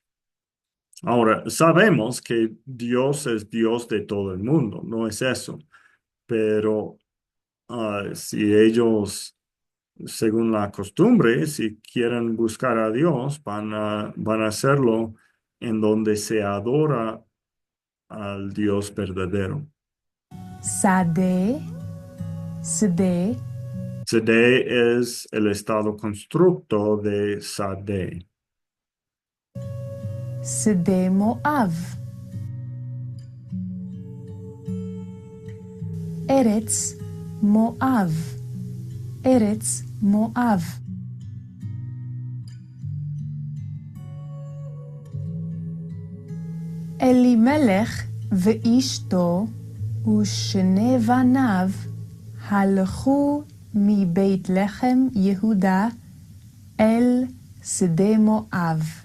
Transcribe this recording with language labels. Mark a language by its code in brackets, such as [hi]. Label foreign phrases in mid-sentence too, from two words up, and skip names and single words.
[es] Ahora, sabemos que Dios es Dios de todo el mundo, no es eso, pero si ellos, según la costumbre, si quieren buscar a Dios, van a hacerlo en donde se adora al Dios verdadero. [he] שדה, שדה, [es] Sede es el estado constructo de Sade. [he] שדה מואב. ארץ מואב, ארץ מואב. אלימלך ואשתו ושני בניו הלכו מבית לחם יהודה אל שדה מואב.